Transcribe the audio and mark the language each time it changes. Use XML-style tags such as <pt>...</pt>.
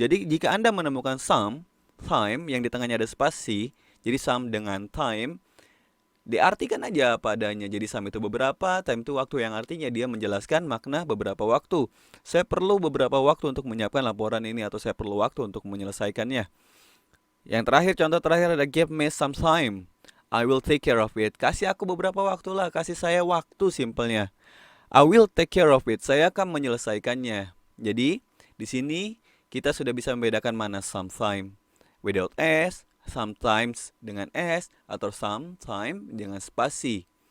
<id>Jadi jika Anda menemukan some time yang di tengahnya ada spasi, jadi some dengan time, diartikan aja apa adanya. Jadi some itu beberapa, time itu waktu, yang artinya dia menjelaskan makna beberapa waktu. Saya perlu beberapa waktu untuk menyiapkan laporan ini, atau saya perlu waktu untuk menyelesaikannya. Yang terakhir, contoh terakhir ada</id> <en>give me some time, I will take care of it.</en> <id>Kasih aku beberapa waktu lah, kasih saya waktu, simpelnya.</id> <en>I will take care of it,</en> <id>saya akan menyelesaikannya. Jadi di sini kita sudah bisa membedakan mana sometime without s, sometimes dengan s, atau sometime dengan spasi.</id>